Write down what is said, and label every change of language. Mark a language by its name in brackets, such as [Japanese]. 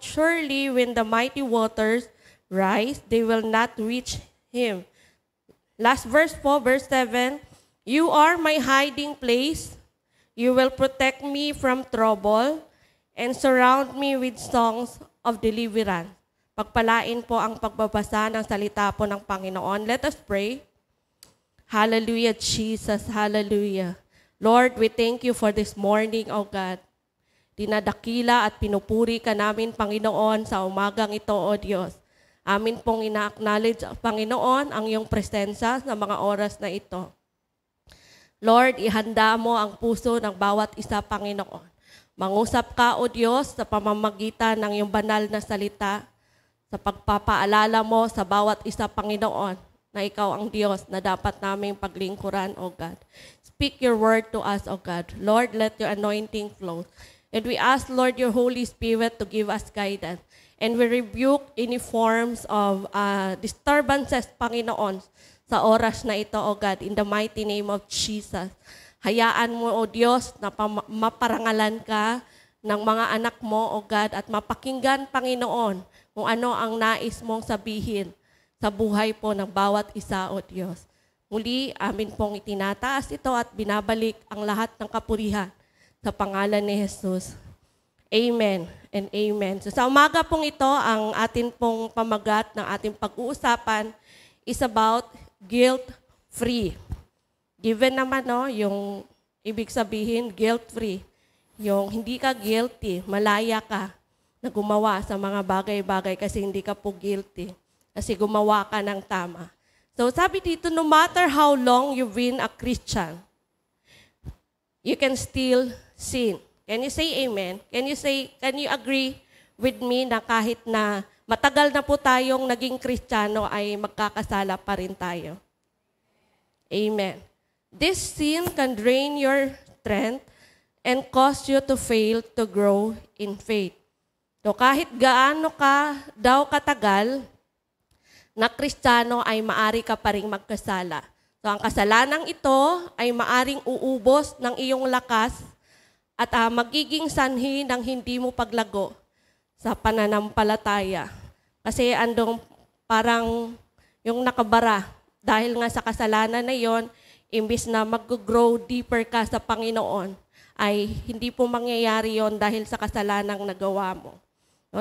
[English] Surely when the mighty waters rise, they will not reach him. Last verse po, verse 7. You are my hiding place. You will protect me from trouble and surround me with songs of deliverance. [Filipino] Pagpalain po ang pagbabasa ng salita po ng Panginoon. [English] Let us pray. Hallelujah, Jesus. Hallelujah. Lord, we thank you for this morning, O God. [Filipino] Dinadakila at pinupuri ka namin, Panginoon, sa umagang ito, O Diyos. Amin pong ina-acknowledge, Panginoon, ang iyong presensya sa mga oras na ito. Lord, ihanda mo ang puso ng bawat isa, Panginoon. Mangusap ka, O Diyos, sa pamamagitan ng iyong banal na salita, sa pagpapaalala mo sa bawat isa, Panginoon, na ikaw ang Diyos na dapat naming paglingkuran, O God. [English] Speak your word to us, O God. Lord, let your anointing flow. And we ask, Lord, your Holy Spirit to give us guidance. And we rebuke any forms of disturbances, Panginoon, [Filipino] sa oras na ito, [English] O God, in the mighty name of Jesus. [Filipino] Hayaan mo, O Diyos, na maparangalan ka ng mga anak mo, O God, at mapakinggan, Panginoon, kung ano ang nais mong sabihin sa buhay po ng bawat isa, O Diyos. Muli, amin pong itinataas ito at binabalik ang lahat ng kapurihan sa pangalan ni Jesus. Amen and amen. So sa umaga pong ito, ang atin pong pamagat ng ating pag-uusapan [English] is about guilt-free. [Filipino] Given naman, yung ibig sabihin, guilt-free. Yung hindi ka guilty, malaya ka na gumawa sa mga bagay-bagay kasi hindi ka po guilty. Kasi gumawa ka ng tama. So sabi dito, [English] no matter how long you've been a Christian, you can still sin. Can you say amen? Can you agree with me [Filipino] na kahit na matagal na po tayong naging Kristiyano ay magkakasala pa rin tayo? Amen. [English] This sin can drain your strength and cause you to fail to grow in faith. [Filipino] So kahit gaano ka daw katagal na Kristiyano ay maari ka pa ring magkasala. So ang kasalanang ito ay maaring uubos ng iyong lakas at magiging sanhi ng hindi mo paglago sa pananampalataya. Kasi andong parang yung nakabara dahil nga sa kasalanan na yon, imbis na mag-grow deeper ka sa Panginoon, ay hindi po mangyayari yon dahil sa kasalanang nagawa mo. No?